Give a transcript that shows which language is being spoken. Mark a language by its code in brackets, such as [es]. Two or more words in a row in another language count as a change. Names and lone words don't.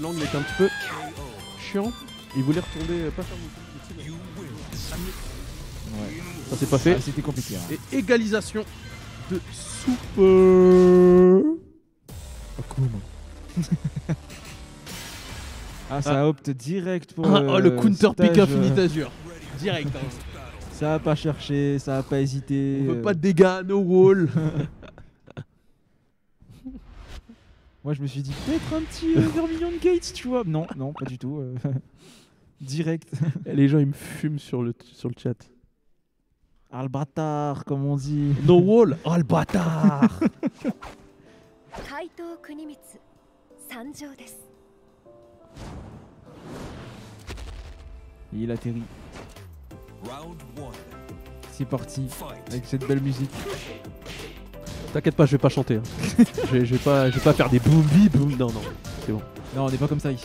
[fr] L'angle était un petit peu chiant. Il voulait retomber, pas faire beaucoup. Ouais. Ça c'est pas fait. Ah, c'était compliqué. Hein. Et égalisation de Soupe. Akuma. Ah, ça opte direct pour. Oh, le counter stage, pick Infinite Azure. Direct. Hein. Ça a pas cherché, ça a pas hésité. On veut pas de dégâts, [en] no wall. [fr] Moi, je me suis dit peut-être un petit Vermilion Gates, tu vois. Non, non, pas du tout. Direct. Les gens ils me fument sur le chat. Ah, le bâtard, comme on dit. [en] No wall. [fr] Oh le bâtard. [ja] 怪盗国光参上です。 [fr] Il atterrit. Round 1. C'est parti. Fight. Avec cette belle musique. T'inquiète pas, je vais pas chanter. Hein. je vais pas faire des boom bi boom. Non non, c'est bon. Non, on n'est pas comme ça ici.